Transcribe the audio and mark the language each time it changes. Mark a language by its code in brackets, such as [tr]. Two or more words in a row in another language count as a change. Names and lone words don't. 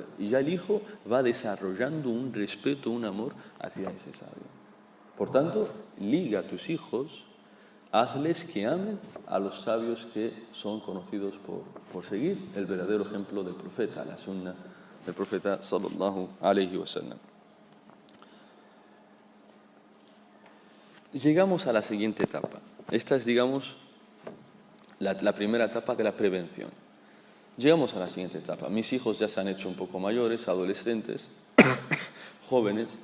[es] Y ya el hijo va desarrollando un respeto, un amor hacia ese sabio. Por tanto, liga a tus hijos, hazles que amen a los sabios que son conocidos por seguir el verdadero ejemplo del profeta, la sunna del profeta [ar] صلى الله عليه وسلم. [es] Llegamos a la siguiente etapa. Esta es, digamos, la primera etapa de la prevención. Llegamos a la siguiente etapa. Mis hijos ya se han hecho un poco mayores, adolescentes, jóvenes.